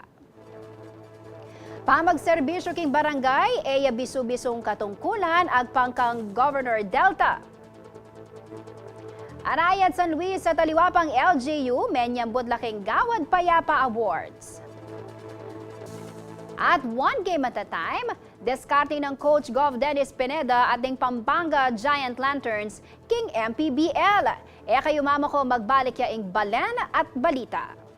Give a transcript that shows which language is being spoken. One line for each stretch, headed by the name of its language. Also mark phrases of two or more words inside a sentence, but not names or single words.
Pampanga: Pamagserbisyo king barangay, eya bisu-bisong katungkulan ag pangkang Governor Delta. Arayat San Luis sa taliwapang LGU, menyambod laking Gawad Payapa Awards.
English: At one game at a time,
Pampanga: diskarte ng Coach Gov Dennis Pineda at ng Pampanga Giant Lanterns, King MPBL. Kayo mama ko magbalik yaing balen at balita.